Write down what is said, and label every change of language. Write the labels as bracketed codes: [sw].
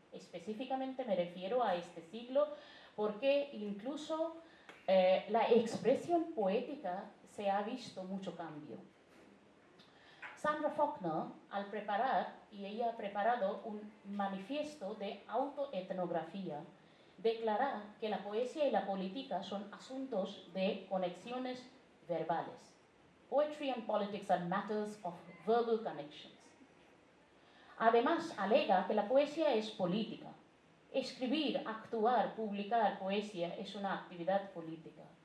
[es] Específicamente me refiero a este siglo porque incluso la expresión poética se ha visto mucho cambio. Sandra Faulkner, al preparar, y ella ha preparado un manifiesto de autoetnografía, declara que la poesía y la política son asuntos de conexiones verbales. [en] Poetry and politics are matters of verbal connections. [es] Además, alega que la poesía es política. Escribir, actuar, publicar poesía es una actividad política.